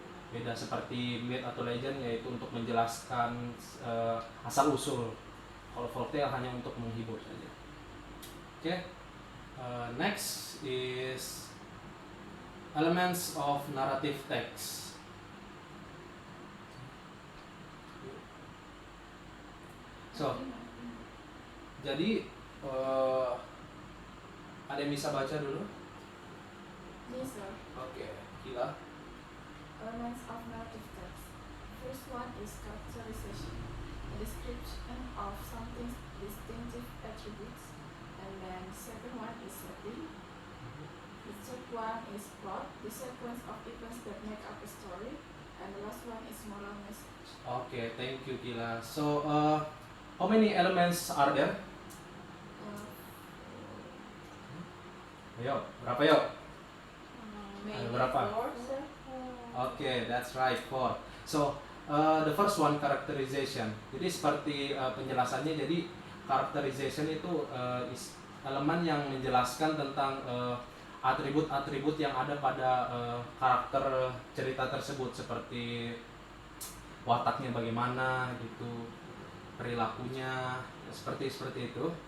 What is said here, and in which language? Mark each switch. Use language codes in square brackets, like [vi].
[id] Beda seperti myth atau legend, yaitu untuk menjelaskan asal usul. Kalau folktale hanya untuk menghibur saja. Oke. [en] Next is elements of narrative text. [id] So, jadi ada yang bisa baca dulu? [en] Yes, sir. [id] Oke, gila. [en] Elements of narrative text. First one is characterization, a description of something's distinctive attributes. And then second one is setting. The third one is plot, the sequence of events that make up a story. And the last one is moral message. Oke, thank you Gila. So, how many elements are there? [id] Ayo, berapa yuk? [en] Maybe [id] berapa? [en] 4, sir. Okay, that's right, 4. So, the first one, characterization. [id] Jadi seperti penjelasannya, jadi characterization itu elemen yang menjelaskan tentang atribut-atribut yang ada pada karakter cerita tersebut, seperti wataknya bagaimana gitu, perilakunya, seperti itu.